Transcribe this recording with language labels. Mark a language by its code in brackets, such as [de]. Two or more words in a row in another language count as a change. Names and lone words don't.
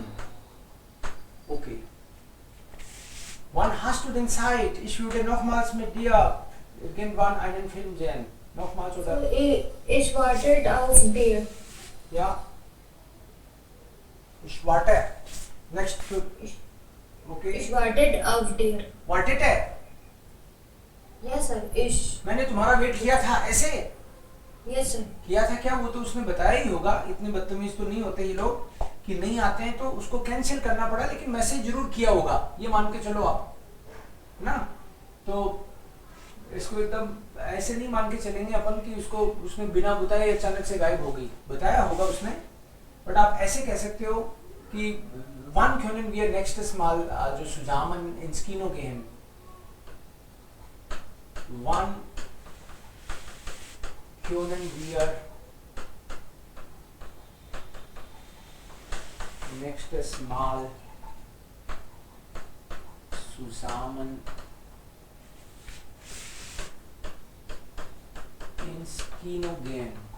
[de] Okay. Wann hast du denn Zeit? Ich würde nochmals mit dir irgendwann einen Film sehen. Nochmals oder? Ich warte auf dir. Ja. Ich warte. [en] Next Film. Okay. [de] Ich warte auf dir. Wartet है? [en] Yes sir. [hi] मैंने तुम्हारा वेट किया था ऐसे [en] Yes sir. [hi] किया था क्या? वो तो उसने बताया ही होगा. इतने बदतमीज तो नहीं होते ये लोग कि नहीं आते हैं तो उसको कैंसिल करना पड़ा, लेकिन मैसेज जरूर किया होगा, ये मान के चलो आप ना. तो इसको एकदम ऐसे नहीं मान के चलेंगे अपन कि उसको उसने बिना बताए अचानक से गायब हो गई. बताया होगा उसने, बट आप ऐसे कह सकते हो कि [de] wann können wir nächstes Mal [hi] जो [de] zusammen ins Kino gehen. Wann können wir nächstes Mal zusammen ins Kino gehen?